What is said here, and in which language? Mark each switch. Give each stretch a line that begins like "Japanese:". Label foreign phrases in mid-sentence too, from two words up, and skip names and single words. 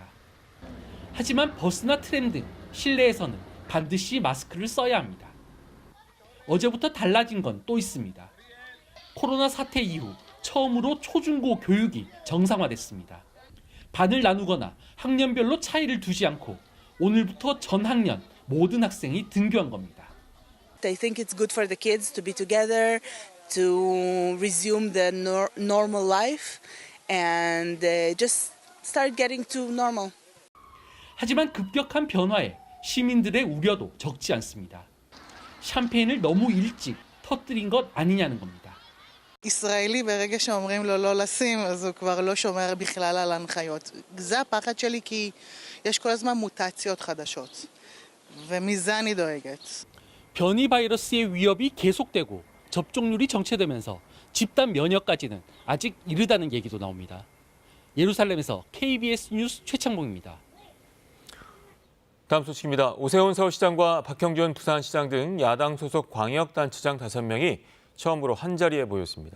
Korean: 하지만 버스나 트램 등 실내에서는 반드시 마스크를 써야 합니다. 어제부터 달라진 건 또 있습니다. 코로나 사태 이후 처음으로 초중고 교육이 정상화됐습니다. 반을 나누거나 학년별로 차이를 두지 않고 오늘부터 전 학년 모든 학생이 등교한 겁니다.
English: I think it's good for the kids to be together, to resume the normal life, and just start getting to normal.
Korean: 하지만 급격한 변화에 시민들의 우려도 적지 않습니다. 샴페인을 너무 일찍 터뜨린 것 아니냐는 겁니다.
Hebrew: ישראלי ברגע שאומרים לו לא לשים, אז הוא כבר לא שומר בכלל על ההנחיות. זה הפחד שלי כי יש כל הזמן מוטציות חדשות, ומזה אני דואגת.
Korean: 변이 바이러스의 위협이 계속되고 접종률이 정체되면서 집단 면역까지는 아직 이르다는 얘기도 나옵니다. 예루살렘에서 KBS 뉴스 최창봉입니다. 다음 소식입니다. 오세훈 서울시장과 박형준 부산시장 등 야당 소속 광역단체장 5명이 처음으로 한자리에 모였습니다.